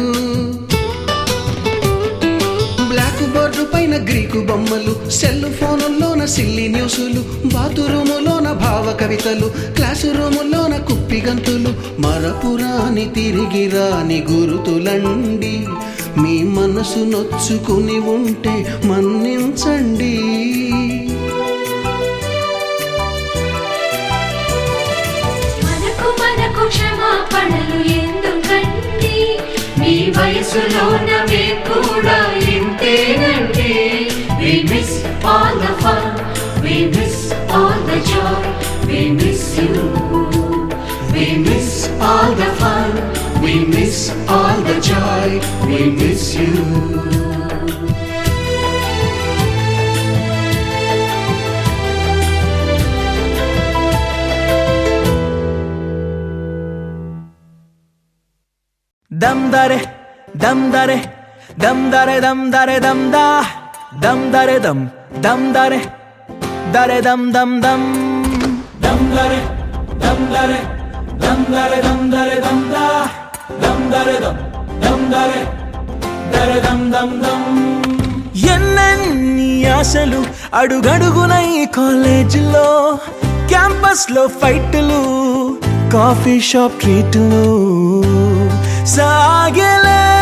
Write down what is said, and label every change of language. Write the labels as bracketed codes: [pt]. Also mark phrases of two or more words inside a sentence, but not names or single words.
[en] black board [te] పైన గ్రీకు బొమ్మలు సెల్ ఫోనుల్లోన సిల్లి న్యూసులు బాతురూములోన భావ కవితలు క్లాసు రూములోన కుప్పి గంతులు మరపురాని తిరిగి రాని గురుతులండి మీ మనసు నొచ్చుకుని ఉంటే మన్నించండి మనకు క్షమాపణలు ఎందుకండి మీ వయసులోన మేము కూడా ఇంతేనండి. [en] We miss all the fun, we miss all the joy, we miss you. We miss all the fun, we miss all the joy, we miss you. Dam dare, dam dare, dam dare, dam dare, dam da, dam dare, dam dare, dare dam dam dam, dam dare, dam dare, dam dare, dam dare, dam da, dam dare, dam dare, dare dam dam dam. [te] ఎన్నెన్ని ఆశలు అడుగడుగున ఈ కాలేజీలో, క్యాంపస్ లో ఫైట్లు, [en] coffee shop [te] ట్రీట్లు సాగలే.